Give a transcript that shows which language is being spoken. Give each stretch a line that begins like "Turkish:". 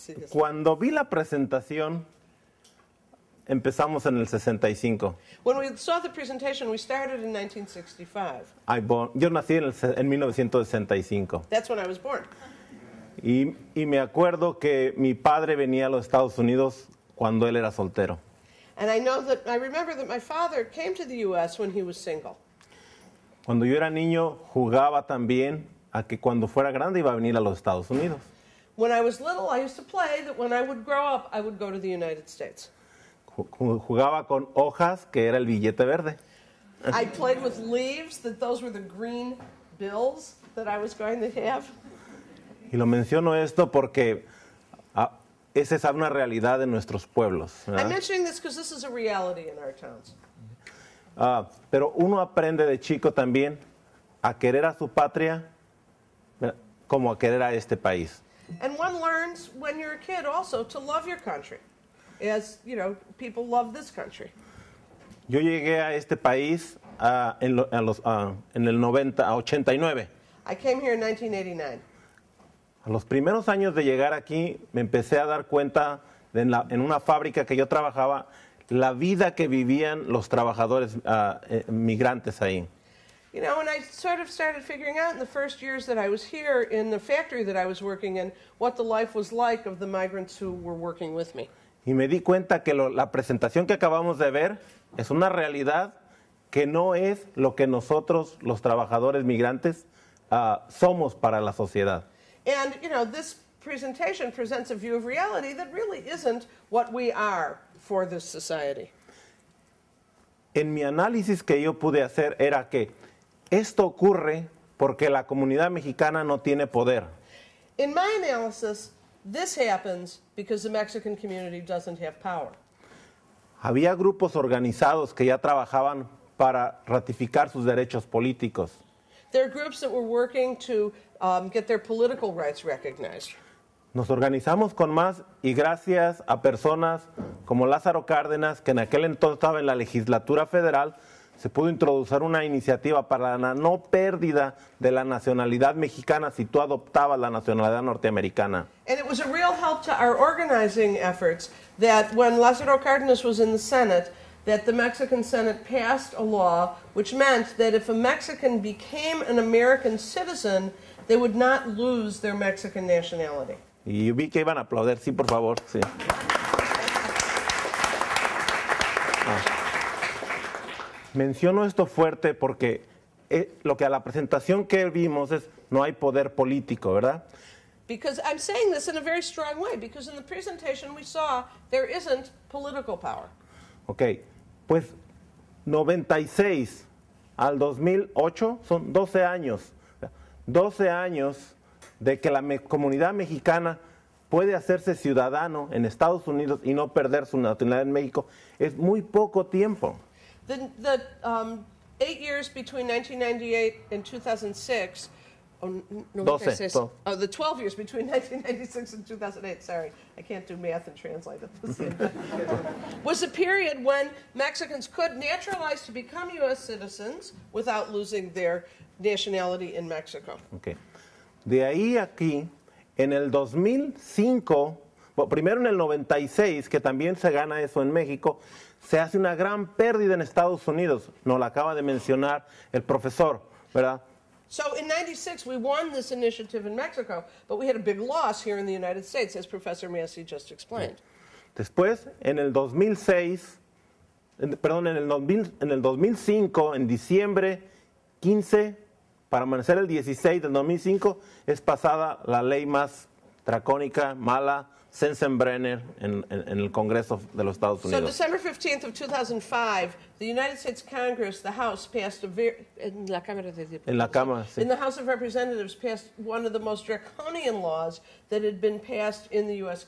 Spanish: Cuando vi la presentación, empezamos en el 65.
English: When we saw the presentation, we started in 1965.
Spanish: Yo nací en 1965.
English: That's when I was born.
Spanish: Y me acuerdo que mi padre venía a los Estados Unidos cuando él era soltero.
English: And I remember that my father came to the U.S. when he was single.
Spanish: Cuando yo era niño, jugaba también a que cuando fuera grande iba a venir a los Estados Unidos.
English: When I was little, I used to play that when I would grow up, I would go to the United States.
Spanish: Jugaba con hojas, que era el billete verde.
English: I played with leaves, that those were the green bills that I was going to have.
Spanish: Y lo menciono esto porque es esa una realidad en nuestros pueblos, ¿verdad?
English: I'm mentioning this because this is a reality in our towns.
Spanish: Pero uno aprende de chico también a querer a su patria, ¿verdad?, como a querer a este país.
English: And one learns when you're a kid also to love your country, as you know, people love this country.
Spanish: Yo llegué a este país en el 89.
English: I came here in 1989.
Spanish: A los primeros años de llegar aquí me empecé a dar cuenta en una fábrica que yo trabajaba, la vida que vivían los trabajadores migrantes ahí.
English: You know, and I sort of started figuring out in the first years that I was here in the factory that I was working in, what the life was like of the migrants who were working with me.
Spanish: Y me di cuenta que la presentación que acabamos de ver es una realidad que no es lo que nosotros, los trabajadores migrantes, somos para la sociedad.
English: And, you know, this presentation presents a view of reality that really isn't what we are for this society.
Spanish: En mi análisis que yo pude hacer era que esto ocurre porque la comunidad mexicana no tiene poder.
English: In my analysis, this happens because the Mexican community doesn't have power.
Spanish: Había grupos organizados que ya trabajaban para ratificar sus derechos políticos.
English: There are groups that were working to get their political rights recognized.
Spanish: Nos organizamos con más y gracias a personas como Lázaro Cárdenas, que en aquel entonces estaba en la legislatura federal, se pudo introducir una iniciativa para la no pérdida de la nacionalidad mexicana si tú adoptabas la nacionalidad norteamericana.
English: And it was a real help to our organizing efforts that when Lázaro Cárdenas was in the Senate, that the Mexican Senate passed a law which meant that if a Mexican became an American citizen, they would not lose their Mexican nationality.
Spanish: Y vi que iban a aplaudir, sí, por favor, sí. Menciono esto fuerte porque lo que a la presentación que vimos es no hay poder político, ¿verdad?
English: Because I'm saying this in a very strong way, because in the presentation we saw there isn't political power.
Spanish: Ok, pues 96 al 2008 son 12 años. 12 años de que la comunidad mexicana puede hacerse ciudadano en Estados Unidos y no perder su nacionalidad en México. Es muy poco tiempo.
English: The 8 years between 1998 and 2006, the 12 years between 1996 and 2008, sorry, I can't do math and translate at the same time, was a period when Mexicans could naturalize to become U.S. citizens without losing their nationality in Mexico. Okay.
Spanish: De ahí aquí, en el 2005, bueno, primero en el 96, que también se gana eso en México, se hace una gran pérdida en Estados Unidos. Nos la acaba de mencionar el profesor, ¿verdad?
English: So in 96, we won this initiative in Mexico, but we had a big loss here in the United States, as Professor Massey just explained.
Spanish: Después, en el 2006, en el 2005, en diciembre 15, para amanecer el 16 del 2005, es pasada la ley más dracónica, mala, Sensenbrenner, en el Congreso de los Estados
English: So
Spanish: Unidos.
English: December 15th of 2005, the United States Congress, the House, passed in
Spanish: la Cámara de Diputados, En la Cámara, sí.
English: in the House of Representatives, passed one of the most draconian laws that had been passed in the U.S.